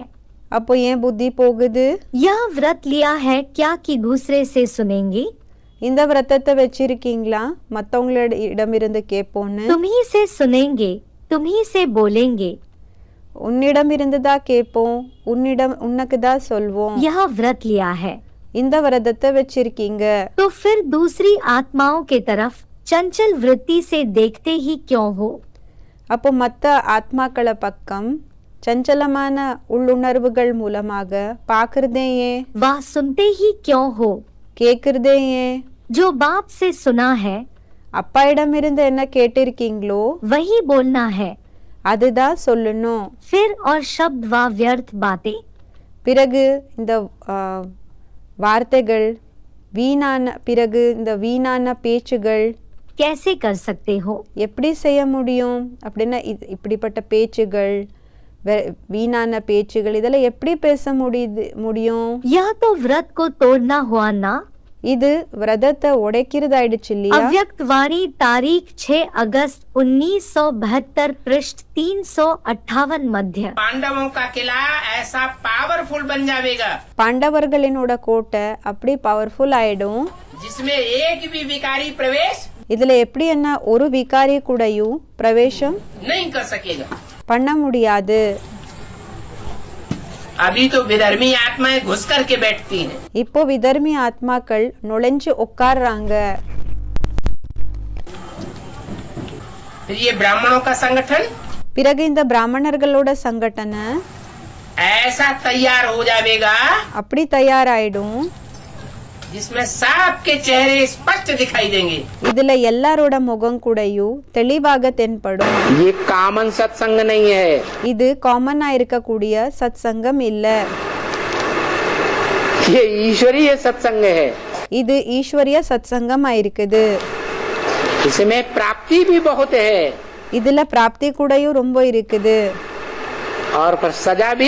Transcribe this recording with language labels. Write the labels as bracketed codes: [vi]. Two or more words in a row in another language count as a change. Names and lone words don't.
[ta] அப்போ ஏன் புத்தி போகுது? [hi] यह व्रत लिया है क्या कि दूसरे से सुनेंगे? [ta] இந்த விரதத்தை வச்சிருக்கீங்களா மத்தவங்களோட இடமிருந்து கேட்போன்னு? [hi] तुम्ही से सुनेंगे, तुम्ही से बोलेंगे. [ta] உன்னிடம் இருந்துதான் கேட்போம், உனக்கு தான் சொல்வோம். [hi] यह व्रत लिया है [ta] இந்த விரதத்தை வச்சிருக்கீங்க. [hi] तो फिर दूसरी आत्माओं के तरफ चंचल वृत्ति से देखते ही क्यों हो? [ta] அப்போ மற்ற ஆத்மாக்கள பக்கம் சஞ்சலமான உள்ளுணர்வுகள் மூலமாக பார்க்கறதே ஏன்? [hi] वह सुनते ही क्यों हो? [ta] கேட்கறதே ஏன்? [hi] जो बाप से सुना है [ta] அப்பா இடமிருந்து என்ன கேட்டிருக்கீங்களோ [hi] वही बोलना है. [ta] அதுதான் சொல்லணும். [hi] फिर और शब्द व व्यर्थ बातें, [ta] பிறகு இந்த வார்த்தைகள் வீணான பேச்சுகள் [hi] कैसे कर सकते हो? [ta] எப்படி செய்ய முடியும் அப்படின்னா இப்படிப்பட்ட பேச்சுகள் வீணான பேச்சுகள் இதெல்லாம் எப்படி பேச முடியும்? [hi] यह तो व्रत को तोड़ना हुआ ना. [ta] இது விரதத்தை உடைக்கிறதாயிடுச்சு இல்லையா? [hi] अव्यक्त वाणी तारीख 6 अगस्त 1972 पृष्ठ 358 मध्य. पांडवों का किला ऐसा पावरफुल बन जाएगा [ta] பாண்டவர்களினோட கோட்டை அப்படி பவர்ஃபுல் ஆயிடும் [hi] जिसमें एक भी विकारी प्रवेश [ta] இதுல எப்படி என்ன ஒரு விகாரி கூடயும் பிரவேசம் [hi] नहीं कर सकेगा. [ta] பண்ண முடியாது. [hi] अभी तो विधर्मी आत्माएं घुस करके बैठती हैं. [ta] இப்போ விதர்மி ஆத்மாக்கள் நுழைஞ்சு உட்கார்றாங்க. [hi] फिर ये ब्राह्मणों का संगठन [ta] பிறகு இந்த பிராமணர்களோட சங்கட்டனை [hi] ऐसा तैयार हो जाएगा [ta] அப்படி தயாராயிடும் [hi] जिसमें सबके चेहरे स्पष्ट दिखाई देंगे. [ta] இதுல எல்லாரோட முகம் கூடயும் தெளிவாக தென்படும். [hi] ये कॉमन सत्संग नहीं है. [ta] இது காமனா இருக்கக்கூடிய சத்சங்கம் இல்ல, [hi] ये ईश्वरीय सत्संग है. [ta] இது ஈஸ்வரிய சத்சங்கமா இருக்குது. [hi] इसमें प्राप्ति भी बहुत है [ta] இதுல பிராப்தி கூடயும் ரொம்ப இருக்குது. [hi] और पर सजा भी